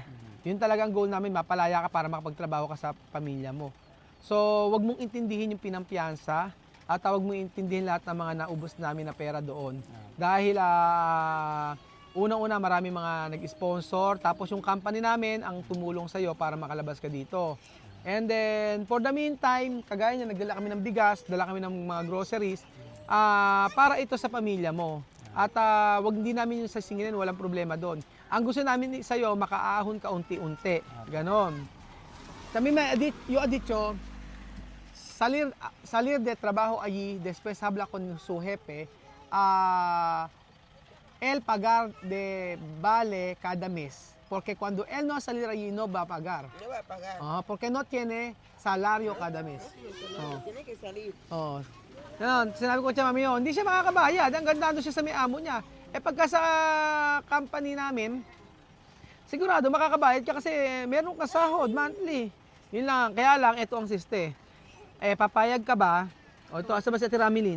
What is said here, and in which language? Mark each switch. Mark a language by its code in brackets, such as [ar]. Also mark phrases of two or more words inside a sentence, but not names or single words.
[tl] Yun talaga ang goal namin, mapalaya ka para makapagtrabaho ka sa pamilya mo. So, wag mong intindihin yung pinampiyansa at wag mong intindihin lahat ng mga naubos namin na pera doon. Dahil unang-una marami mga nag-sponsor, tapos yung company namin ang tumulong sa'yo para makalabas ka dito. [en] And then, for the meantime, [tl] kagaya niya, nagdala kami ng bigas, dala kami ng mga groceries, para ito sa pamilya mo. At wag hindi namin yung sasingilin, walang problema doon. Ang gusto namin sa'yo, makaahon ka unti-unti. Ganon. [es] Kami yo he dicho, salir de trabajo allí, después habla con su jefe, él pagar de vale cada mes. Porque cuando él no salir allí, no va a pagar. No va a pagar. Porque no tiene salario cada mes. Tiene que salir. [tl] Yan, sinabi ko siya, mami, hindi siya makakabayad. Ang ganda doon siya sa may amo niya. Pagka sa company namin, sigurado makakabayad ka kasi meron ka sahod monthly. Yun lang. Kaya lang, ito ang siste. Papayag ka ba? O ito, asa ba si Tiramilin?